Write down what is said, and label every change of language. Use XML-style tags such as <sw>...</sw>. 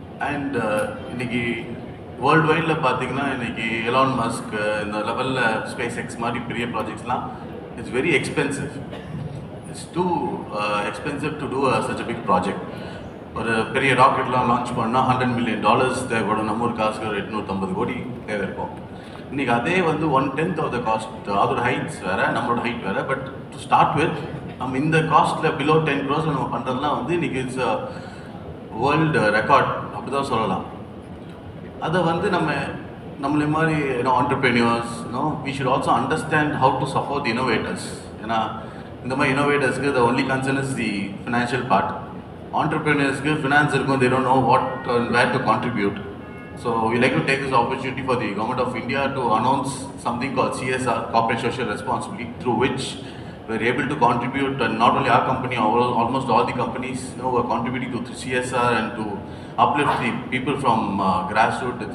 <ta>And இன்னைக்கு world வைடில் பார்த்தீங்கன்னா இன்றைக்கி எலான் மஸ்க் இந்த லெவலில் ஸ்பேஸ் எக்ஸ் மாதிரி பெரிய ப்ராஜெக்ட்ஸ்லாம் it's very expensive.</ta> <en>It's too expensive to do such a big project.</en> <ta>ஒரு பெரிய ராக்கெட்லாம் லான்ச் பண்ணால் $100 million தேவைப்படும். நம்ம ஒரு காசுக்கு 850 கோடி தேவை இருக்கும். இன்றைக்கி அதே வந்து 1/10 ஆஃப் த காஸ்ட். அதோட ஹைட்ஸ் வேறு, நம்மளோட ஹைட் வேறு. பட் டு ஸ்டார்ட் வித் நம்ம இந்த காஸ்ட்டில் பிலோ 10 crores நம்ம பண்ணுறதுலாம் வந்து இன்றைக்கி இட்ஸ் வேர்ல்டு ரெக்கார்ட் அப்படி தான் சொல்லலாம். அதை வந்து நம்ம நம்மளே மாதிரி</ta> <en>entrepreneurs, we should also understand how to support the innovators.</en> <ta>ஏன்னா இந்த மாதிரி</ta> <en>innovators-க்கு the only concern is the financial part. Entrepreneurs-க்கு finance</en> <ta>இருக்கும்,</ta> <en>they don't know what and where to contribute. So we like to take this opportunity for the Government of India to announce something called CSR, Corporate Social Responsibility, through which we're able to contribute, and not only our company, almost all the companies who are contributing to CSR and to uplift the people from grassroots.</en>